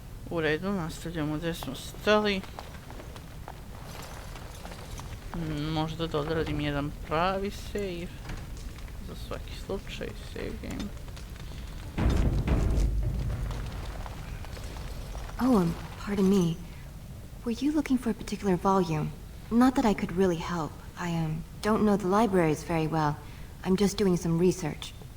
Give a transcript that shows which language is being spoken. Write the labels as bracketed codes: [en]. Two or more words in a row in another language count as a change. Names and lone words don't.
[hr] U redu, nastavljamo gdje smo stali. Možda da odradim jedan pravi save. Za svaki slučaj, [en] save game. Oh, pardon me. Were you looking for a particular volume? Not that I could really help. I don't know the libraries very well. I'm just doing some research.